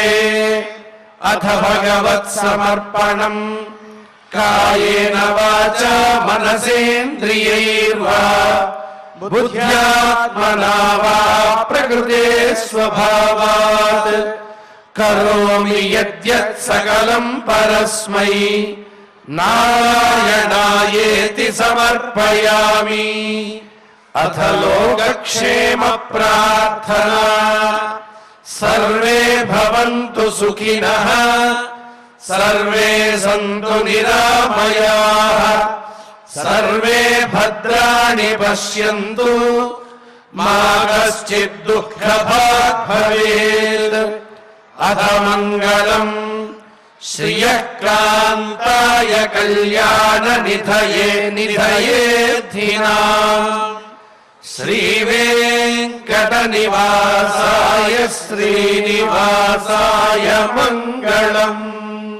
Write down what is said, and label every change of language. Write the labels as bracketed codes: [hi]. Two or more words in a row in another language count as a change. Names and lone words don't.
[sa] అథ భగవత్సమర్పణం కాయేన వాచా మనసేంద్రియైర్వా బుద్ధ్యాత్మనా వా ప్రకృతే స్వభావాత్ కరోమి యద్యత్ సకలం పరస్మై నారాయణాయేతి సమర్పయామి. అథ లోకక్షేమ ప్రార్థనా సర్వే భవంతు సుఖినః సర్వే సంతు నిరామయాః सर्वे भद्राणि पश्यन्तु मा कश्चित् दुःखभाग् भवेत् अथ मङ्गलम् श्रियः कान्ताय निधयेद्धिनाम् श्रीवेङ्कटनिवासाय श्रीनिवासाय मङ्गलम्।